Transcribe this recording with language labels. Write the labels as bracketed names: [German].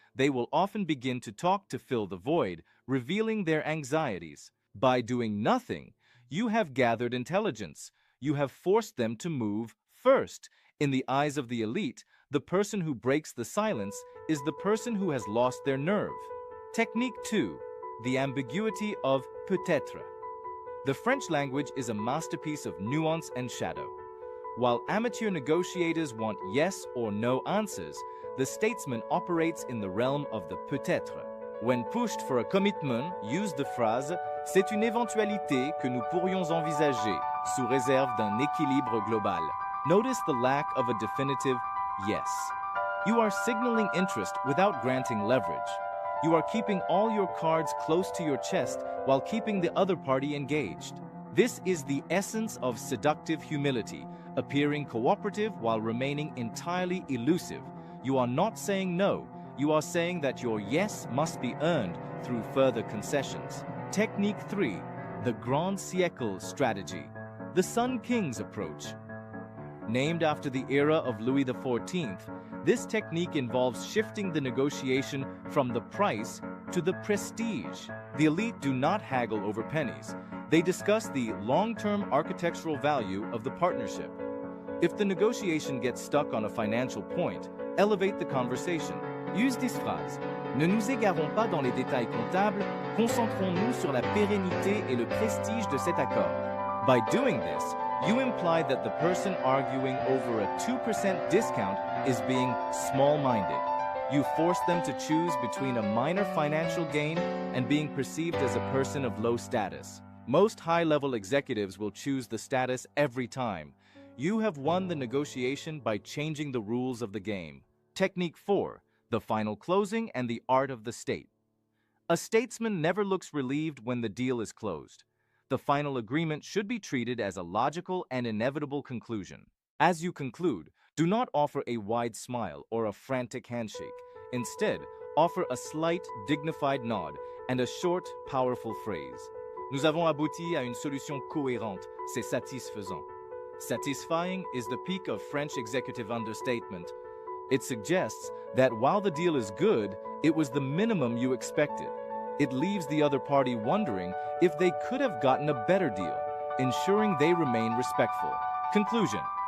[English] They will often begin to talk to fill the void, revealing their anxieties. By doing nothing, you have gathered intelligence. You have forced them to move first. In the eyes of the elite, the person who breaks the silence is the person who has lost their nerve. Technique 2. The ambiguity of peut-être. The French language is a masterpiece of nuance and shadow. While amateur negotiators want yes or no answers, the statesman operates in the realm of the peut-être. When pushed for a commitment, use the phrase [French] « C'est une éventualité que nous pourrions envisager, sous réserve d'un équilibre global ». [English] Notice the lack of a definitive yes. You are signaling interest without granting leverage. You are keeping all your cards close to your chest while keeping the other party engaged. This is the essence of seductive humility, appearing cooperative while remaining entirely elusive. You are not saying no, you are saying that your yes must be earned through further concessions. Technique 3. The Grand Siècle strategy. The Sun King's approach. Named after the era of Louis XIV, this technique involves shifting the negotiation from the price to the prestige. The elite do not haggle over pennies. They discuss the long-term architectural value of the partnership. If the negotiation gets stuck on a financial point, elevate the conversation. Use this phrase. [French] Ne nous égarons pas dans les détails comptables, concentrons-nous sur la pérennité et le prestige de cet accord. [English] By doing this, you imply that the person arguing over a 2% discount is being small-minded. You force them to choose between a minor financial gain and being perceived as a person of low status. Most high-level executives will choose the status every time. You have won the negotiation by changing the rules of the game. Technique 4. The final closing and the art of the state. A statesman never looks relieved when the deal is closed. The final agreement should be treated as a logical and inevitable conclusion. As you conclude, do not offer a wide smile or a frantic handshake. Instead, offer a slight, dignified nod and a short, powerful phrase. [French] Nous avons abouti à une solution cohérente. C'est satisfaisant. [English] Satisfying is the peak of French executive understatement. It suggests that while the deal is good, it was the minimum you expected. It leaves the other party wondering if they could have gotten a better deal, ensuring they remain respectful. Conclusion.